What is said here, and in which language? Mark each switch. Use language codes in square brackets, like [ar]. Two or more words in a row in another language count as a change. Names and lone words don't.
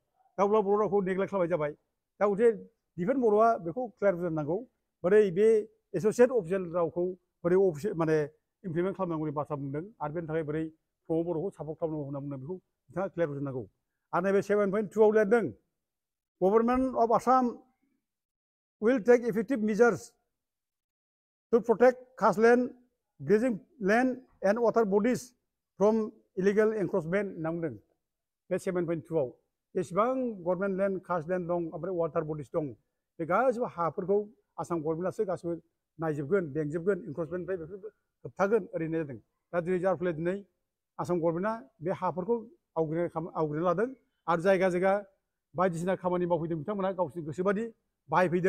[brx] दा अब्ला बर' रावखौ नेग्लेक्ट खालामनाय जाबाय। दा गथे डिफेन्स बर'आ बेखौ क्लियार बुजायनांगौ बोरै बे [en] associate official [brx] रावखौ बोरै माने इमप्लिमेन्ट खालामनांगौनि बाथ्रा बुंदों आरो बेनि थाखाय बोरै प्रमद बर'खौ सापर्ट खालामनांगौ होनना बुंदों बेखौ बिथाङा क्लियार बुजायनांगौ। आरो नैबे 7.2आव लिरदों [en] Government of Assam will take effective measures to protect caste land, grazing land and water bodies from illegal encroachment [brx] होनना बुंदों बे 7.2आव। जेसेबां [en] government land caste land [brx] दं ओमफ्राय [en] water bodies [brx] दं बे गासिबो हाफोरखौ आसाम गभर्नमेन्टआसो गासिबो नायजोबगोन बेंजोबगोन इनक्रोचमेन्टनिफ्राय बेफोरखौ होबथागोन ओरैनो जादों। दा दिनै जार फले दिनै आसाम गभर्नमेन्टआ बे हाफोरखौ आवग्रिना लादों आरो जायगा जायगा बायदिसिना खामानि मावफैदों बिथांमोना गावसोरनि गोसोबादि बाहायफैदों।